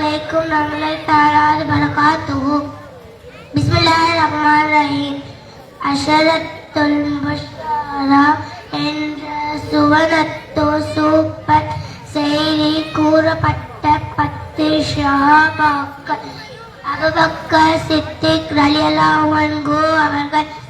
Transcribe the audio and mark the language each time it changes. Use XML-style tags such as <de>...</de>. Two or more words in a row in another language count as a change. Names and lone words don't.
<ar>عليكم ورحمة الله تعالى وبركاته. بسم الله الرحمن الرحيم. العشرة المبشرة</ar> <ta>என்ற சுவனத்து சூப்பர் செய்தி கூறப்பட்ட 10 ஷஹாபாக்கள் அபூபக்கர் சித்திக்</ta> <ar>رضي الله عنه</ar> <ta>அவர்கள்,</ta>